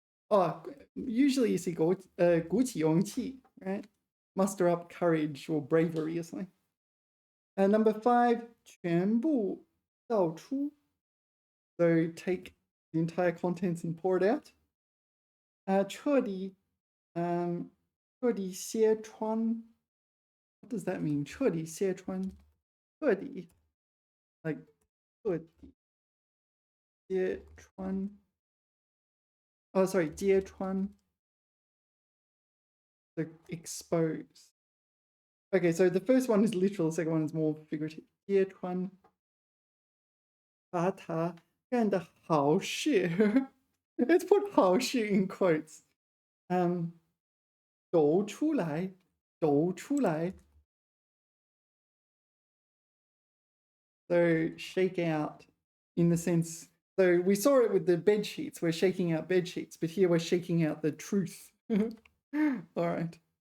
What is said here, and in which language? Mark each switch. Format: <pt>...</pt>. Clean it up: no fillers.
<en>Oh, usually you see 鼓起勇气, right? Muster up courage or bravery or something. Number 5,</en> <zh>全部倒出.</zh> <en>So take the entire contents and pour it out.</en> <zh>彻底揭穿.</zh> <en>What does that mean?</en> <zh>彻底揭穿. 彻底,</zh> <en>like</en> <zh>彻底揭穿.</zh> <en>Oh, sorry,</en> <zh>揭穿.</zh> <en>So expose. Okay, so the first one is literal, the second one is more figurative.</en> <zh>揭穿把它干的好事</zh> <en>Let's put</en> <zh>好事</zh> <en>in quotes.</en> <zh>抖出来，抖出来</zh> <en>So shake out in the sense, so we saw it with the bed sheets. We're shaking out bed sheets, but here we're shaking out the truth. All right.</en>